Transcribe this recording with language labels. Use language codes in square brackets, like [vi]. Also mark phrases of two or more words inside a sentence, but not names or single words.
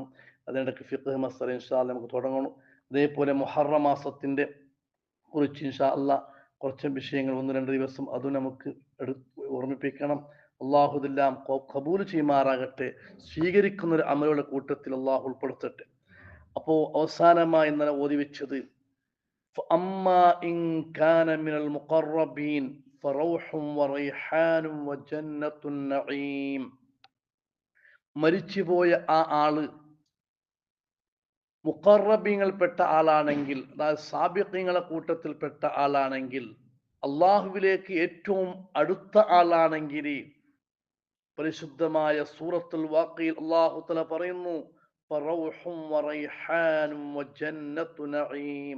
[ml] അതിനിടയ്ക്ക് ഫിഖ് മസ്അല [ar] إن شاء الله [ml] നമുക്ക് തുടങ്ങണം. അതേപോലെ മുഹറം മാസത്തിന്റെ കുറിച്ച് [ar] إن شاء الله [ml] കുറച്ച് വിഷയങ്ങൾ 1-2 ദിവസം അതും നമുക്ക് ഓർമ്മിപ്പിക്കണം. അള്ളാഹു ഇതെല്ലാം ഖബൂൽ ചെയ്യുമാറാകട്ടെ. സ്വീകരിക്കുന്ന ഒരു അമലുകളുടെ കൂട്ടത്തിൽ അള്ളാഹു ഉൾപ്പെടുത്തട്ടെ. അപ്പോ അവസാനമായി ഇന്നലെ ഓതി വെച്ചത് [ar] فأما إن كان من المقربين فروح وريحان وجنة النعيم. [ml] മരിച്ചുപോയ ആ ആള് മുഖറബീങ്ങളിൽപ്പെട്ട ആളാണെങ്കിൽ, അതായത് സാബിഖീങ്ങളെ കൂട്ടത്തിൽപ്പെട്ട ആളാണെങ്കിൽ, അള്ളാഹുവിലേക്ക് ഏറ്റവും അടുത്ത ആളാണെങ്കിൽ, പരിശുദ്ധമായ സൂറത്തുൽ വാഖിയിൽ [ar] الله تعالى [ml] പറയുന്നു [ar] فروح وريحان وجنة نعيم.